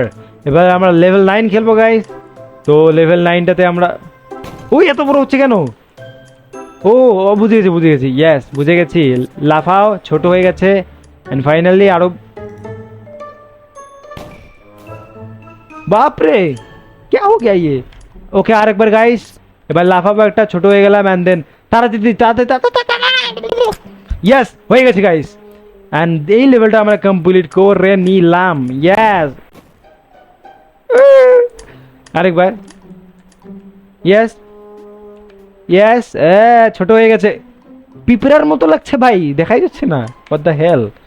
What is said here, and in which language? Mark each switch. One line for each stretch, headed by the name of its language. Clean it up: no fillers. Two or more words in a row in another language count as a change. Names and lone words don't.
Bangla: এবার আমরা লেভেল 9 খেলবো গাইস। তো লেভেল 9টাতে আমরা ওই এত বড় হচ্ছে কেন। ও বুঝে গেছি ইয়েস বুঝে গেছি লাফাও ছোট হয়ে গেছে
English: and finally
Bangla: আরো বাপরে
Hindi: क्या हो गया ये।
Bangla: ওকে আরেকবার গাইস এবার লাফাবো একটা ছোট হয়ে গেলাম
English: and then
Bangla: তাড়াতাড়ি ইয়েস হয়ে গেছে গাইস এন্ড এই লেভেলটা আমরা কমপ্লিট করে নিলাম। ইয়েস আরেকবার
English: yes yes
Bangla: ছোট হয়ে গেছে পিঁপড়ার মতো লাগছে ভাই দেখাই যাচ্ছে না
English: what the hell.